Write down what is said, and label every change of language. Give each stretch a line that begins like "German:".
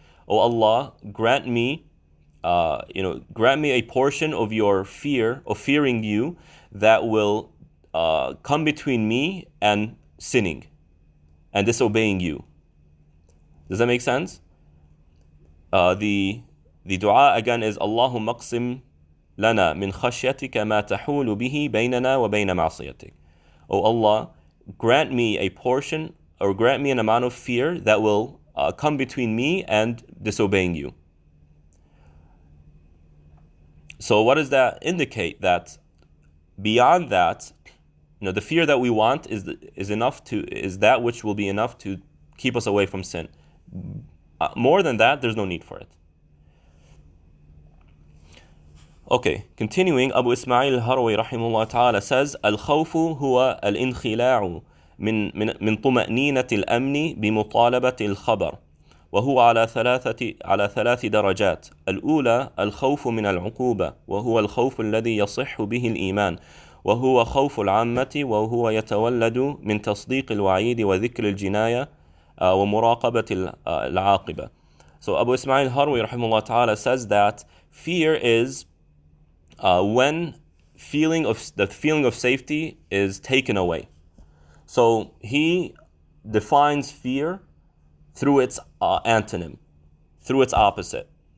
English: Oh Allah, grant me a portion of your fear, of fearing you, that will come between me and sinning and disobeying you. Does that make sense? The dua again is
Arabic: Allahumma qsim لنا من خشيتك ما تحول به بيننا وبين معصيتك.
English: O Allah, grant me a portion, or grant me an amount of fear that will come between me and disobeying you. So what does that indicate? That beyond that, the fear that we want is that which will be enough to keep us away from sin. More than that, there's no need for it. Okay, continuing, Abu Ismail al-Harawi rahimahullah ta'ala says,
Arabic: الخوف هو الانخلاع من طمأنينة الأمن بمطالبة الخبر، وهو على ثلاث درجات. الأولى الخوف من العقوبة، وهو الخوف الذي يصح به الإيمان، وهو خوف العامة، وهو يتولد من تصديق الوعيد وذكر الجناية ومراقبة العاقبة.
English: So Abu Ismail al-Harawi rahimahullah ta'ala says that fear is when the feeling of safety is taken away. So he defines fear through its antonym, through its opposite.